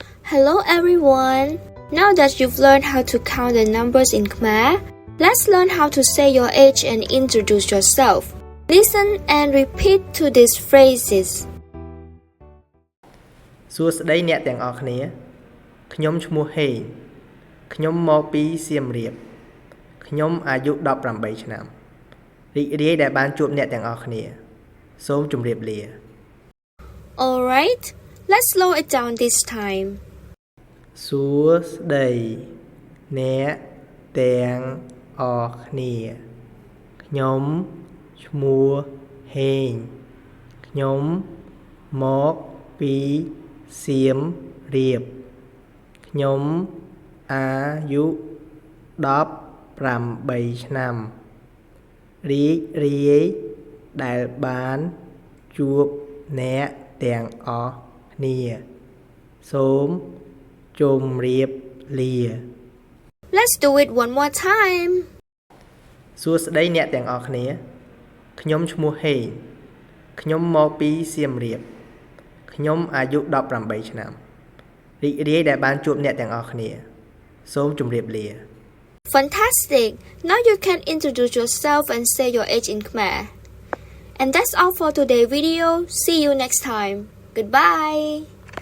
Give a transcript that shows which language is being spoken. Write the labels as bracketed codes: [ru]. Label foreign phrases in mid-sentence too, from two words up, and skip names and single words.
[en] Hello everyone! Now that you've learned how to count the numbers in Khmer, let's learn how to say your age and introduce yourself. Listen and repeat to these phrases. [km] សួស្តីអ្នកទាំងអស់គ្នាខ្ញុំឈ្មោះហេងខ្ញុំមកពីសៀមរាបខ្ញុំអាយុ18ឆ្នាំរីករាយដែលបានជួបអ្នកទាំងអស់គ្នាសូមជម្រាបលា [en] Alright, let's slow it down this time. [km] សួស្តីអ្នកទាំងអស់គ្នាខ្ញុំឈ្មោះហេងខ្ញុំមកពីសៀមរាបខ្ញុំអាយុ 18ឆ្នាំរីករាយដែលបានជួបអ្នកទាំងអស់គ្នាសូមជម្រាបលា [en] Let's do it one more time. [km] សួស្តីអ្នកទាំងអស់គ្នាខ្ញុំឈ្មោះហេងខ្ញុំមកពីសៀមរាបខ្ញុំអាយុ18ឆ្នាំរីករាយដែលបានជួបអ្នកទាំងអស់គ្នាសូមជម្រាបលា [en] Fantastic! Now you can introduce yourself and say your age in Khmer. And that's all for today's video. See you next time. Goodbye!